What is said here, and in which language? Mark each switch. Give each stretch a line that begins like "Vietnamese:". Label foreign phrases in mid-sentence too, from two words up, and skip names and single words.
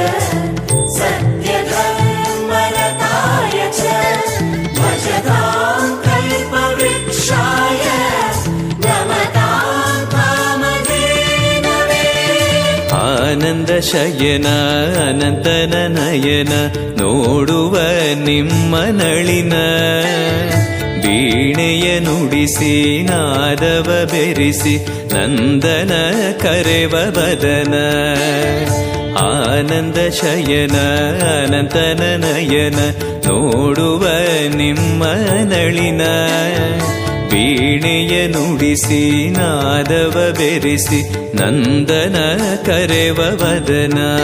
Sanskrit: सत्यधर्मरताय च भजतां कल्पवृक्षाय नमतां कामधेनवे।
Kannada: ಆನಂದ ಶಯನ ಅನಂತನ ನಯನ ನೋಡುವ ನಿಮ್ಮ ನಳಿನ ವೀಣೆಯ ನುಡಿಸಿ ನಾದವ ಬೆರಿಸಿ ನಂದನ ಕರೆವ ಬದನ ಆನಂದ ಶಯನ ಅನಂತನ ನಯನ ನೋಡುವ ನಿಮ್ಮ ನಳಿನ ವೀಣೆಯ ನುಡಿಸಿ ನಾದವ ಬೆರಿಸಿ ನಂದನ ಕರೆವ ವದನ